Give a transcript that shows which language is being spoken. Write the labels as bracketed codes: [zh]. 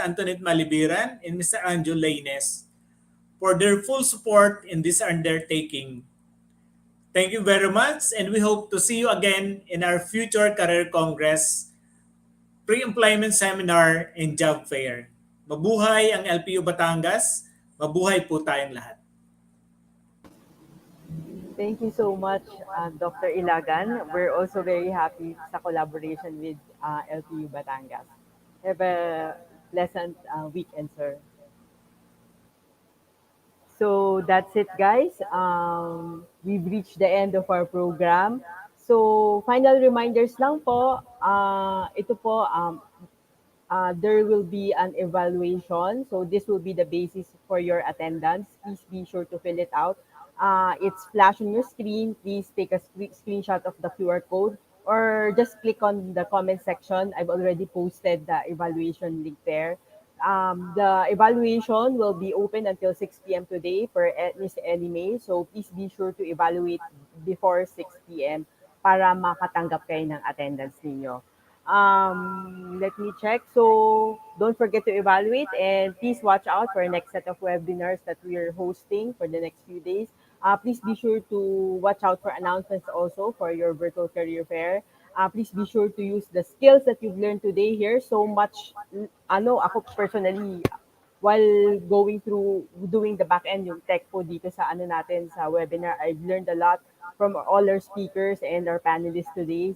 [en] Antoinette Malibiran, and Mr. Anjo Laines for their full support in this undertaking. Thank you very much, and we hope to see you again in our future Career Congress, Pre-Employment Seminar, and Job Fair. [tl] Mabuhay ang LPU Batangas, mabuhay po tayong lahat. [en] Thank you so much, Dr. Ilagan. We're also very happy sa collaboration with LPU Batangas. Have a pleasant weekend, sir. So that's it, guys. We've reached the end of our program. So final reminders lang po. [tl] Ito po, [en] there will be an evaluation. So this will be the basis for your attendance. Please be sure to fill it out. It's flash on your screen. Please take a screenshot of the QR code or just click on the comment section. I've already posted the evaluation link there. The evaluation will be open until 6 p.m. today per Miss Ellie May. So please be sure to evaluate before 6 p.m. [tl] para makatanggap kayo ng attendance ninyo. [en] Let me check. So don't forget to evaluate and please watch out for our next set of webinars that we are hosting for the next few days. Please be sure to watch out for announcements also for your virtual career fair. Please be sure to use the skills that you've learned today here. So much, ako personally, while going through doing the back end, [tl] yung tech po dito sa natin sa [en] webinar, I've learned a lot from all our speakers and our panelists today.